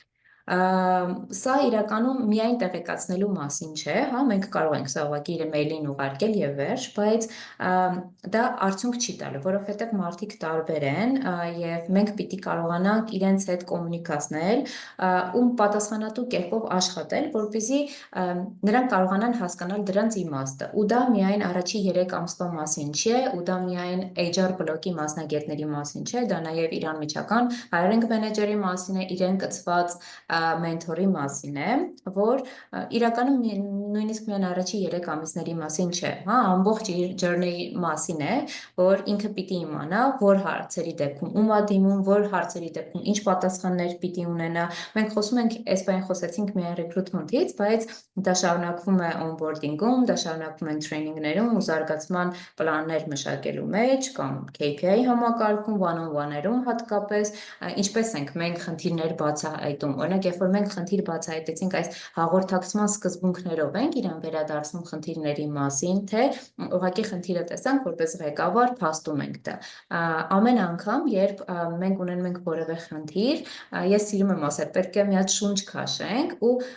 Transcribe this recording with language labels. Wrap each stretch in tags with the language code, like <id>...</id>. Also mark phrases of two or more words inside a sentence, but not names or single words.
<hy>Սա իրականում միայն տեղեկացնելու մասին չէ, հա, մենք կարող ենք սա ուղղակի մեյլին ուղարկել եւ վերջ, բայց դա արդյունք չի տալու, որովհետեւ մարդիկ տարբեր են եւ մենք պիտի կարողանանք իրենց հետ կոմունիկացնել ու պատասխանատու կերպով աշխատել, որպեսզի նրանք կարողանան հասկանալ դրանց իմաստը։ Ու դա միայն առաջի 3 ամսվա մասին չէ, ու դա միայն HR բլոկի մասնագետների մասին չէ, դա նաեւ իր անմիջական</hy> <en>hiring manager-</en> <hy>ի մասին է, իրեն կցված մենթորի մասին է, որ իրականում նույնիսկ միայն առաջի 3 ամիսների մասին չէ, հա, ամբողջ իր journey-ի մասին է, որ ինքը պիտի իմանա, որ հարցերի դեպքում ում է դիմում, որ հարցերի դեպքում ինչ պատասխաններ պիտի ունենա։ Մենք խոսում ենք, այս բանը խոսեցինք միայն recruitment-ից, բայց դա շարունակվում է onboarding-ում, դա շարունակվում են training-ներում ու զարգացման պլաններ մշակելու մեջ կամ KPI համակարգում, one-on-one-երում հատկապես, ինչպես ենք մենք խնդիրներ բացահայտում։ Օրինակ, երբ որ մենք խնդիր բացահայտեցինք, այս հաղորդակցման սկզբունքներով ենք իրան վերադարձնում խնդիրների մասին, թե ուղղակի խնդիրը տեսանք, որպես ղեկավար փաստում ենք դա։ Ամեն անգամ, երբ մենք ունենում ենք որևէ խնդիր, ես սիրում եմ ասել, պետք է մի հատ շունչ քաշենք ու</hy>